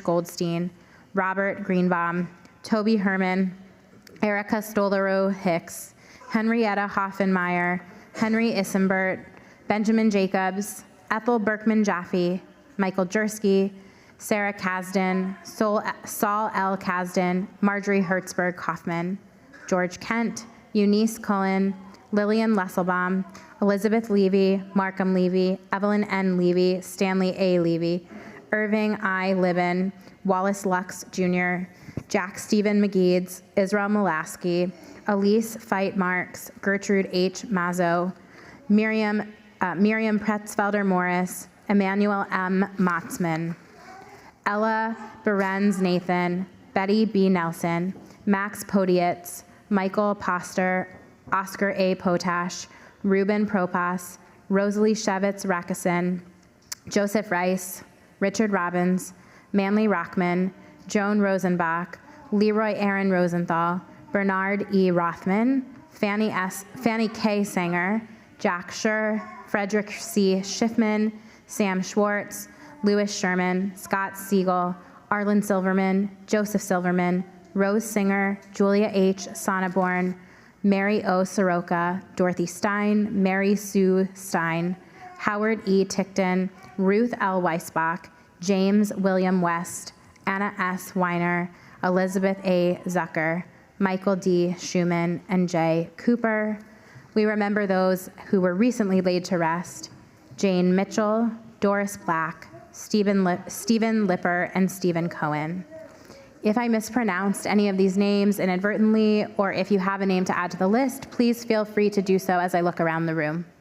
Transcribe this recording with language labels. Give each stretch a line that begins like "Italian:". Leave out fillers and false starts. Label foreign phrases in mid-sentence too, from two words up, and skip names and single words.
English: Goldstein, Robert Greenbaum, Toby Herman, Erica Stolarow Hicks, Henrietta Hoffenmeyer, Henry Issenbert, Benjamin Jacobs, Ethel Berkman Jaffe, Michael Jersky, Sarah Kasdan, Saul L. Kasdan, Marjorie Hertzberg Kaufman, George Kent, Eunice Cullen, Lillian Lesselbaum, Elizabeth Levy, Markham Levy, Evelyn N. Levy, Stanley A. Levy, Irving I. Libin, Wallace Lux Jr., Jack Stephen McGeeds, Israel Molaski, Elise Feit Marks, Gertrude H. Mazzo, Miriam Pretzfelder Morris, Emmanuel M. Motzman, Ella Berenz Nathan, Betty B. Nelson, Max Podietz, Michael Poster, Oscar A. Potash, Ruben Propas, Rosalie Shevitz Rackison, Joseph Rice, Richard Robbins, Manly Rockman, Joan Rosenbach, Leroy Aaron Rosenthal, Bernard E. Rothman, Fanny K. Sanger, Jack Schur, Frederick C. Schiffman, Sam Schwartz, Louis Sherman, Scott Siegel, Arlen Silverman, Joseph Silverman, Rose Singer, Julia H. Sonneborn, Mary O. Soroka, Dorothy Stein, Mary Sue Stein, Howard E. Tickton, Ruth L. Weisbach, James William West, Anna S. Weiner, Elizabeth A. Zucker, Michael D. Schumann, and Jay Cooper. We remember those who were recently laid to rest: Jane Mitchell, Doris Black, Stephen Lipper, and Stephen Cohen. If I mispronounced any of these names inadvertently, or if you have a name to add to the list, please feel free to do so as I look around the room.